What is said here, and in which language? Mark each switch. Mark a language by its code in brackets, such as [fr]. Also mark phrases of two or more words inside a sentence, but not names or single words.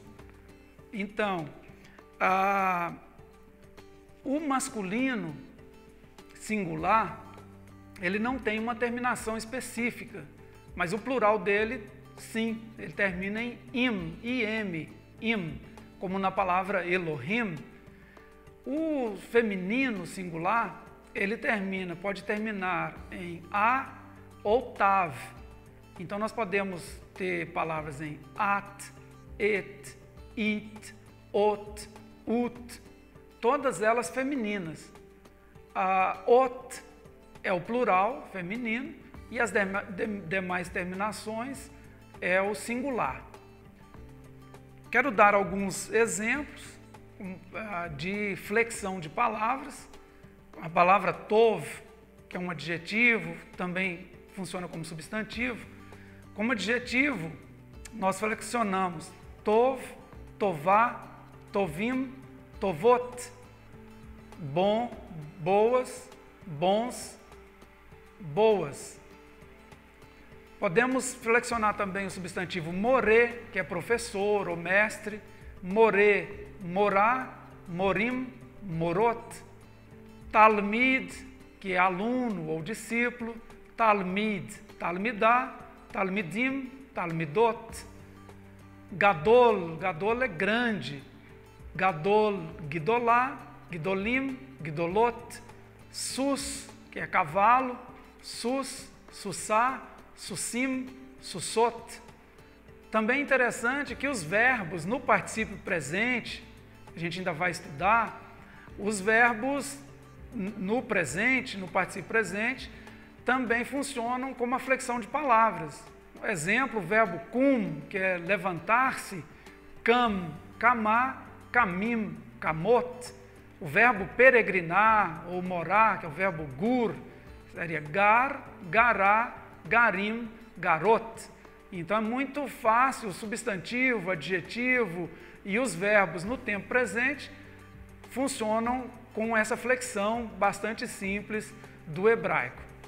[pt] Então, o masculino singular, ele não tem uma terminação específica, mas o plural dele, sim, ele termina em im, como na palavra Elohim. O feminino singular, ele pode terminar em a ou tav. Então, nós podemos ter palavras em at, et, it, ot, ut, todas elas femininas. Ot é o plural feminino e as demais terminações é o singular. Quero dar alguns exemplos de flexão de palavras. A palavra tov, que é um adjetivo, também funciona como substantivo. Como adjetivo, nós flexionamos [he] טוב, טובה, טובים, טובות, [pt] bom, boas, bons, boas. Podemos flexionar também o substantivo moré, que é professor ou mestre, [he] מורה, מורה, מורים, מורות, [pt] talmid, que é aluno ou discípulo, [he] תלמיד, תלמידה, תלמידים, תלמידות, [pt] gadol, gadol é grande, [he] gadol, גדולה, גדולים, גדולות, [pt] sus, que é cavalo, [he] סוס, סוסה, סוסים, סוסות. [pt] Também é interessante que os verbos no particípio presente, a gente ainda vai estudar, os verbos no presente, no particípio presente, também funcionam como a flexão de palavras. Exemplo, o verbo kum, que é levantar-se, [he] קם, קמה, קמים, קמות. [pt] O verbo peregrinar ou morar, que é o verbo gur, seria [he] גר, גרה, גרים, גרות. [pt] Então é muito fácil o substantivo, adjetivo e os verbos no tempo presente funcionam com essa flexão bastante simples do hebraico.